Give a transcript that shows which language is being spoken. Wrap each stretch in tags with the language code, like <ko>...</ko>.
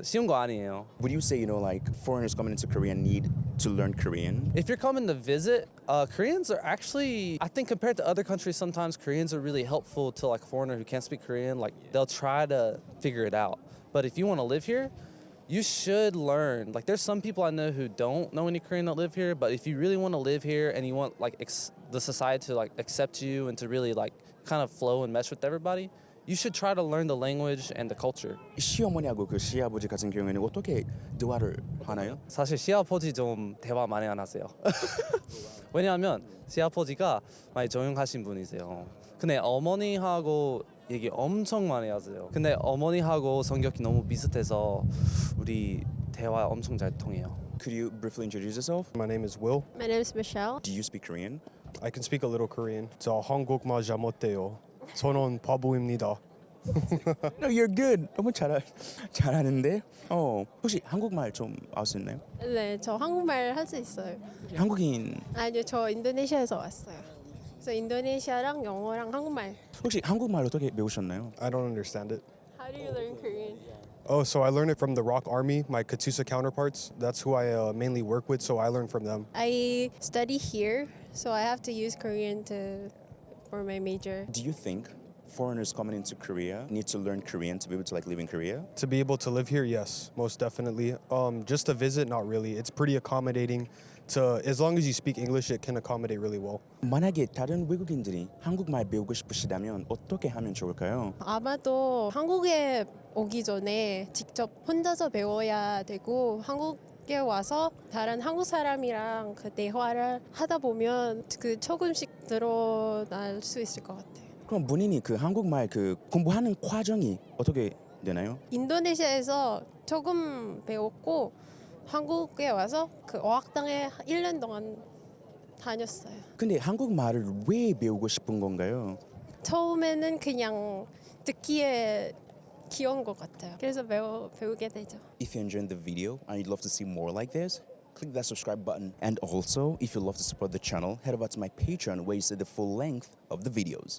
<ko>쉬운 거 아니에요.</ko> <en>Would you say, like foreigners coming into Korea need to learn Korean? If you're coming to visit, Koreans are actually, I think compared to other countries, sometimes Koreans are really helpful to like a foreigner who can't speak Korean. Like they'll try to figure it out. But if you want to live here, you should learn. Like there's some people I know who don't know any Korean that live here, but if you really want to live here and you want like the society to like accept you and to really like kind of flow and mesh with everybody, you should try to learn the language and the culture.</en> <ko>시어머니하고 그 시아버지 같은 경우에는 어떻게 대화를 하나요? 사실 시아버지 좀 대화 많이 안 하세요. 왜냐하면 시아버지가 많이 조용하신 분이세요. 근데 어머니하고 얘기 엄청 많이 하세요. 근데 어머니하고 성격이 너무 비슷해서 우리 대화 엄청 잘 통해요.</ko> <en>Could you briefly introduce yourself? My name is Will. My name is Michelle. Do you speak Korean? I can speak a little Korean.</en> <ko>저 한국말 잘못해요. 저는 바보입니다.</ko> <en>No, you're good.</en> <ko>너무 잘하는데. 혹시 한국말 좀 알 수 있나요? 네, 저 한국말 할 수 있어요. 한국인. 아니요, 저 인도네시아에서 왔어요. 그래서 인도네시아랑 영어랑 한국말. 혹시 한국말 어떻게 배우셨나요?</ko> <en>I don't understand it. How do you learn Korean? Oh, so I learned it from the Rock Army, my Katusa counterparts. That's who I mainly work with, so I learned from them. I study here, so I have to use Korean for my major. Do you think foreigners coming into Korea need to learn Korean to be able to like live in Korea? To be able to live here, yes, most definitely. Just to visit, not really. It's pretty accommodating. As long as you speak English, it can accommodate really well.</en> <ko>만약에 다른 외국인들이 한국말 배우고 싶으시다면 어떻게 하면 좋을까요? 아마도 한국에 오기 전에 직접 혼자서 배워야 되고 한국에 와서 다른 한국 사람이랑 그 대화를 하다 보면 그 조금씩 늘어날 수 있을 것 같아요. 그럼 본인이 그 한국말 그 공부하는 과정이 어떻게 되나요? 인도네시아에서 조금 배웠고 한국에 와서 그 어학당에 1년 동안 다녔어요. 근데 한국말을 왜 배우고 싶은 건가요? 처음에는 그냥 듣기에 귀여운 것 같아요. 그래서 배우게 되죠.</ko> <en>If you enjoyed the video and you'd love to see more like this, click that subscribe button. And also, if you'd love to support the channel, head over to my Patreon where you see the full length of the videos.</en>